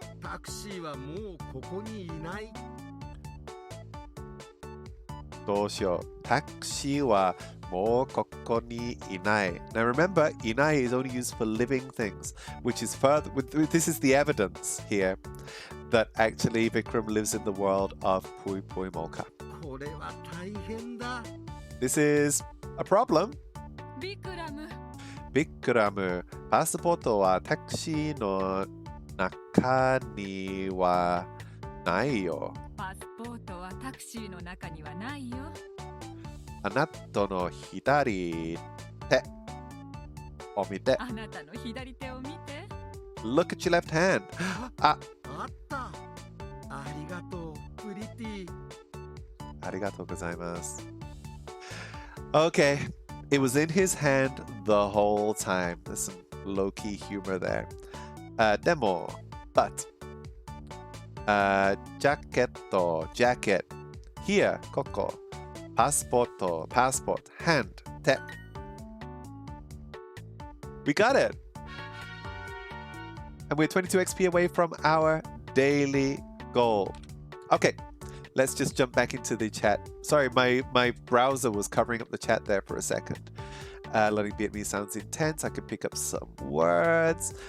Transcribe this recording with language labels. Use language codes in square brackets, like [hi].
[ja] タクシーはもうここにいない。どうしよう。タクシーはもうここにいない。 [en] Now remember, いない is only used for living things, which is further. This is the evidence here that actually Vikram lives in the world of Pui Pui Molka. [ja] これは大変だ。 [en] This is a problem. [ja] ビクラム、ビクラム、パスポートはタクシーの中にはないよ。パスポートはタクシーの中にはないよ。あなたの左手を見て。あなたの左手を見て。 [en] Look at your left hand. あ、 [ja] あった。ありがとう、プリティ。ありがとうございます。 [en] Okay, it was in his hand the whole time. There's some low-key humor there. でも、but ジャケット、jacket. Here, ここ。パスポート、passport, hand, 手。 We got it! And we're 22 XP away from our daily goal. Okay, let's just jump back into the chat. Sorry, my browser was covering up the chat there for a second. Learning Vietnamese sounds intense. I can pick up some words.